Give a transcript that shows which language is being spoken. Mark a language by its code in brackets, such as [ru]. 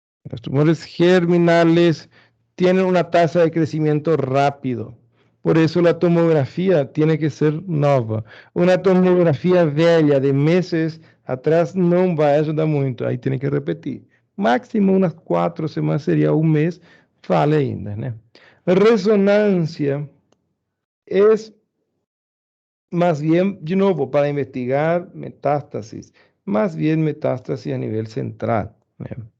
[es] Los tumores germinales tienen una tasa de crecimiento rápido. Por eso la tomografía tiene que ser nova. Una tomografía [pt] velha de meses atrás não vai ajudar muito. Aí tem que repetir. Máximo umas 4 semanas seria um mês, vale ainda, né? [es] Ressonância es más bien, de nuevo, para investigar metástasis, más bien metástasis a nivel central, né?